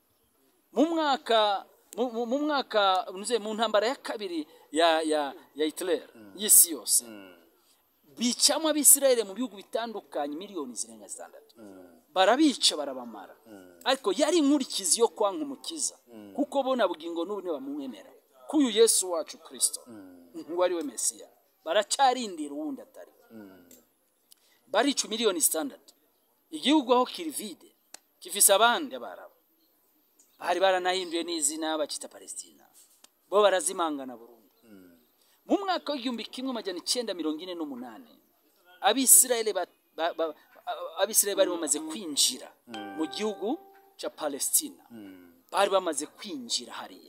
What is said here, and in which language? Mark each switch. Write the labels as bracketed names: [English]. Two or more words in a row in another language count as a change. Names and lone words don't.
[Rundi] Mu ntambara ya kabiri ya Hitler y'isi yose, bicamo abisirayeli mu bihugu bitandukanye miliyoni zirenga 6. Barabica barabamara, ariko yari inkurikizi yo kwanga umukiza, kuko bona bugingo n'ubu ntibamwemera kuyu Yesu wacu Kristo wari we Mesiya. Baracyarindira uwundi atari. Barica miliyoni 6. Igihugu aho kirivide kifise abandi abarabu, bari baranahinduye n'izina bakita Parestina, bo barazimangana burundu. Mu mwaka wa 1948 abisirayeli bari bamaze kwinjira mu gihugu cya Palestina, bari bamaze kwinjira hariya.